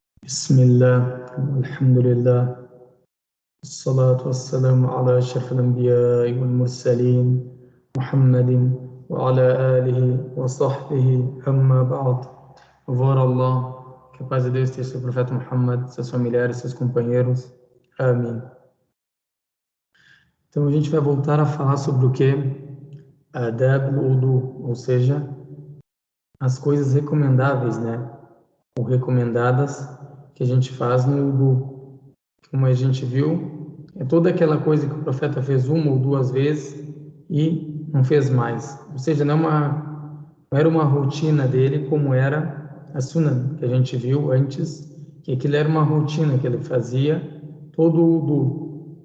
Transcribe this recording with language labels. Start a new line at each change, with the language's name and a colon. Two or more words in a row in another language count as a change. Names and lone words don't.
Arabic: بسم الله والحمد لله والصلاة والسلام على أشرف الأنبياء والمرسلين محمد وعلى آله وصحبه أما بعد.
Portuguese: Louvor a Allah, que a paz de Deus esteja sobre o profeta Muhammad, seus familiares, seus companheiros. Amém. Então a gente vai voltar a falar sobre o que?
Arabic: آداب الوضوء,
Portuguese: ou seja, as coisas recomendáveis, né? Ou recomendadas que a gente faz no wudu. Como a gente viu, é toda aquela coisa que o profeta fez uma ou duas vezes e não fez mais. Ou seja, não era uma rotina dele como era a sunnah, que a gente viu antes, que aquilo era uma rotina que ele fazia todo o wudu.